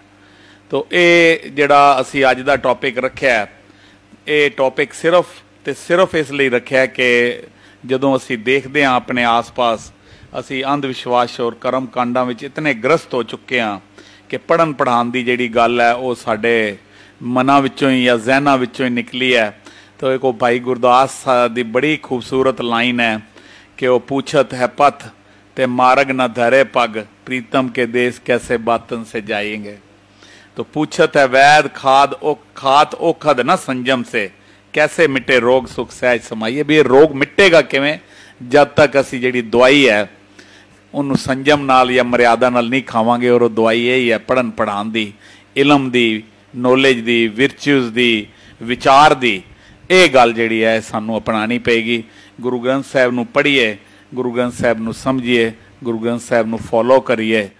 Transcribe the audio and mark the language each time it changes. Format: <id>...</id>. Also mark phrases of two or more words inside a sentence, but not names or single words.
<pa>ਤੋ ਇਹ ਜਿਹੜਾ ਅਸੀਂ ਅੱਜ ਦਾ ਟੌਪਿਕ ਰੱਖਿਆ, ਇਹ ਟੌਪਿਕ ਸਿਰਫ ਇਸ ਲਈ ਰੱਖਿਆ ਕਿ ਜਦੋਂ ਅਸੀਂ ਦੇਖਦੇ ਹਾਂ ਆਪਣੇ ਆਸ-ਪਾਸ, ਅਸੀਂ ਅੰਧ ਵਿਸ਼ਵਾਸ ਔਰ ਕਰਮ ਕਾਂਡਾਂ ਵਿੱਚ ਇਤਨੇ ਗ੍ਰਸਤ ਹੋ ਚੁੱਕੇ ਹਾਂ ਕਿ ਪੜ੍ਹਨ ਪੜ੍ਹਾਉਣ ਦੀ ਜਿਹੜੀ ਗੱਲ ਹੈ ਉਹ ਸਾਡੇ ਮਨਾਂ ਵਿੱਚੋਂ ਹੀ ਜਾਂ ਜ਼ਹਿਨਾਂ ਵਿੱਚੋਂ ਹੀ ਨਿਕਲੀ ਹੈ। ਤੋ ਇੱਕ ਉਹ ਭਾਈ ਗੁਰਦਾਸ ਦੀ ਬੜੀ ਖੂਬਸੂਰਤ ਲਾਈਨ ਹੈ ਕਿ ਉਹ ਪੁੱਛਤ ਹੈ</pa> <bra>पथ ते मारग ना धरे पग, प्रीतम के देश कैसे बातन से जाएंगे। तो पूछत है वैद खात ओखद न संजम से, कैसे मिटे रोग सुख सहज समाइए।</bra> <pa>ਭੀ ਯੇ ਰੋਗ ਮਿਟੇਗਾ ਕਿਵੇਂ ਜਬ ਤਕ ਅਸੀ ਜਿਹੜੀ ਦਵਾਈ ਹੈ ਉਨ੍ਹੋਂਨੇ ਸੰਜਮ ਨਾਲ ਯਾ ਮਰਯਾਦਾ ਨਾਲ ਨਹੀਂ ਖਾਵਾਂਗੇ। ਔਰ ਦਵਾਈ ਯਹੀ ਹੈ ਪੜ੍ਹਨ ਪੜ੍ਹਾਉਣ ਦੀ, ਇਲਮ ਦੀ, ਨਾਲਜ ਦੀ, ਵਿਰਚਿਊਜ਼ ਦੀ, ਵਿਚਾਰ ਦੀ। ਯੇ ਗੱਲ ਜਿਹੜੀ ਹੈ ਸਾਨੂੰ ਅਪਣਾਨੀ ਪੇਗੀ। ਗੁਰੂ ਗ੍ਰੰਥ ਸਾਹਿਬ ਨੂੰ ਪੜ੍ਹੀਏ, ਗੁਰੂ ਗ੍ਰੰਥ ਸਾਹਿਬ ਨੂੰ ਸਮਝੀਏ, ਗੁਰੂ ਗ੍ਰੰਥ ਸਾਹਿਬ ਨੂੰ ਫਾਲੋ ਕਰੀਏ।</pa>